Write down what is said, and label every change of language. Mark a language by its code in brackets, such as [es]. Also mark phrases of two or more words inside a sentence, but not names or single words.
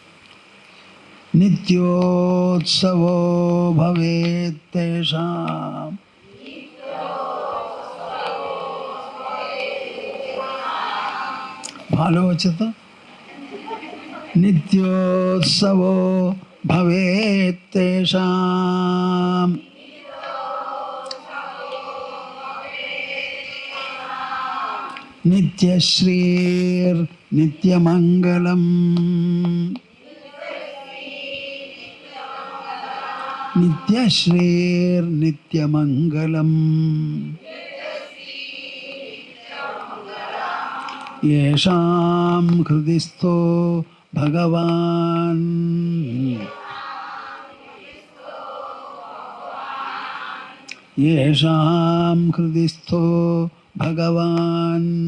[sa] নিত্যোৎসব ভবেৎ তেষাং। [bn] ভালো হচ্ছে তো? [sa] নিত্যোৎসব ভবেৎ তেষাং नित्यश्रीर् नित्यमङ्गलम् नित्यश्रीर् नित्यमङ्गलम् येषां हृदिस्थो भगवान् येषां हृदिस्थो भगवान्